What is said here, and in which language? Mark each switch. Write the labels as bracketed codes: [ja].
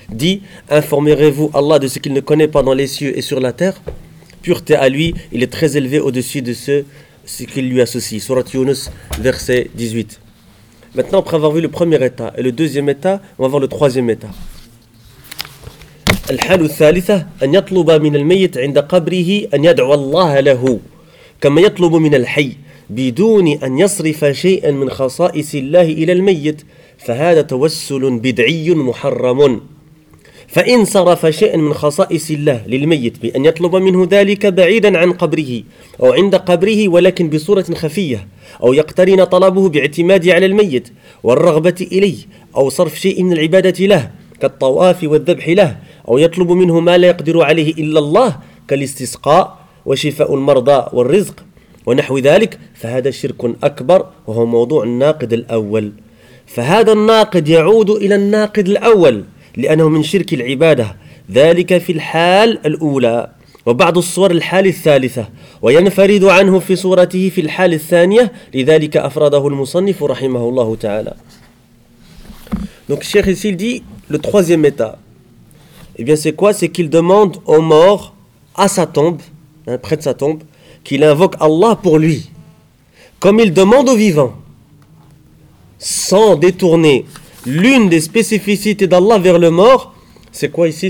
[fr] Dit, informerez-vous Allah de ce qu'il ne connaît pas dans les cieux et sur la terre. Pureté à lui, il est très élevé au-dessus de ce qu'il lui associe. Sourate Younus, verset 18. Maintenant, après avoir vu le premier état et le deuxième état, on va voir le troisième état. [ar] الحال الثالثة أن يطلب من الميت عند قبره أن يدعو الله له كما يطلب من الحي بدون أن يصرف شيئا من خصائص الله إلى الميت فهذا توسل بدعي محرم فإن صرف شيئا من خصائص الله للميت بأن يطلب منه ذلك بعيدا عن قبره أو عند قبره ولكن بصورة خفية أو يقترن طلبه باعتماد على الميت والرغبة إليه أو صرف شيء من العبادة له كالطواف والذبح له أو يطلب منه ما لا يقدر عليه إلا الله كالاستسقاء وشفاء المرضى والرزق ونحو ذلك فهذا شرك أكبر وهو موضوع الناقد الأول فهذا الناقد يعود إلى الناقد الأول لأنه من شرك العبادة ذلك في الحال الأولى وبعض الصور الحال الثالثة وينفرد عنه في صورته في الحال الثانية لذلك أفرده المصنف رحمه الله تعالى. [fr] Donc Cheikh Issil dit, le troisième état, eh bien c'est quoi? C'est qu'il demande au mort, à sa tombe, hein, près de sa tombe, qu'il invoque Allah pour lui. Comme il demande au vivant, sans détourner l'une des spécificités d'Allah vers le mort, c'est quoi ici?